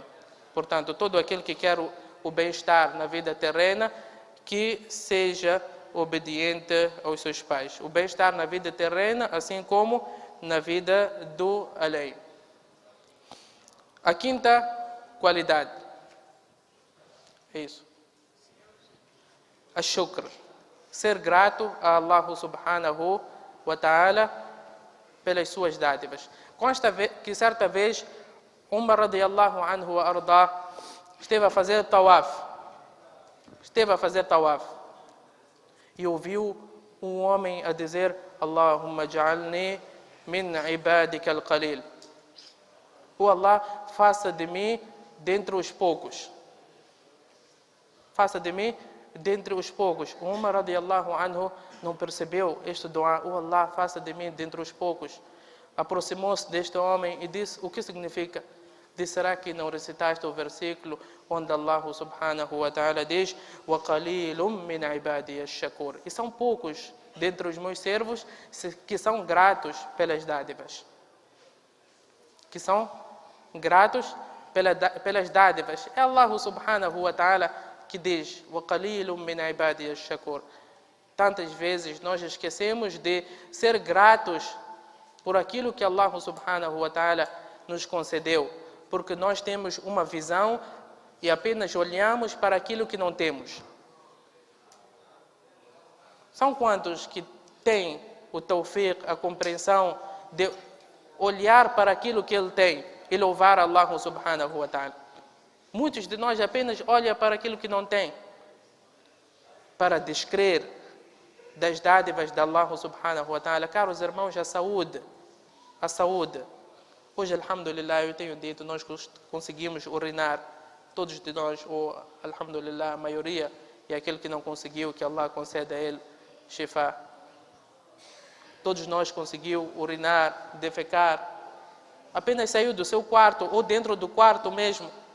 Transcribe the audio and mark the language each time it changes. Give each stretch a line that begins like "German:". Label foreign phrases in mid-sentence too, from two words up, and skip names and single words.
Portuguese: Portanto, todo aquele que quer o bem-estar na vida terrena, que seja obediente aos seus pais. O bem-estar na vida terrena, assim como na vida do além. A quinta qualidade é isso. Ash-shukr. Ser grato a
Arabic: الله سبحانه وتعالى
Portuguese: pelas suas dádivas. Consta que certa vez Umar
Arabic: رضي الله عنه وأرضاه
Portuguese: esteve a fazer tawaf. E ouviu um homem a dizer:
Arabic: اللهم اجعلني من عبادك القليل.
Portuguese: O Allah, faça de mim dentre os poucos. Faça de mim dentre os poucos. Umar
Arabic: رضي الله عنه
Portuguese: não percebeu este dua. O Allah, faça de mim dentre os poucos. Aproximou-se deste homem e disse: o que significa? Disse: será que não recitaste o versículo onde
Arabic: الله سبحانه وتعالى
Portuguese: diz:
Arabic: وَقَلِيلٌ مِّنْ عِبَادِيَ الشَّكُورِ?
Portuguese: E são poucos dentre os meus servos que são gratos pelas dádivas. Que são gratos pelas dádivas. É
Arabic: الله سبحانه وتعالى
Portuguese: que diz:
Arabic: وَقَلِيلٌ مِّنْ عِبَادِيَ الشَّكُورِ.
Portuguese: Tantas vezes nós esquecemos de ser gratos por aquilo que
Arabic: الله سبحانه وتعالى
Portuguese: nos concedeu, porque nós temos uma visão e apenas olhamos para aquilo que não temos. São quantos que têm o tawfiq, a compreensão de olhar para aquilo que ele tem e louvar
Arabic: الله سبحانه وتعالى?
Portuguese: Muitos de nós apenas olham para aquilo que não tem, para descrer das dádivas de
Arabic: الله سبحانه وتعالى.
Portuguese: Caros irmãos, a saúde. Hoje, alhamdulillah, eu tenho dito, nós conseguimos urinar, todos de nós, ou alhamdulillah, a maioria, e aquele que não conseguiu, que Allah conceda a ele shifa. Todos nós conseguimos urinar, defecar, apenas saiu do seu quarto, ou dentro do quarto mesmo.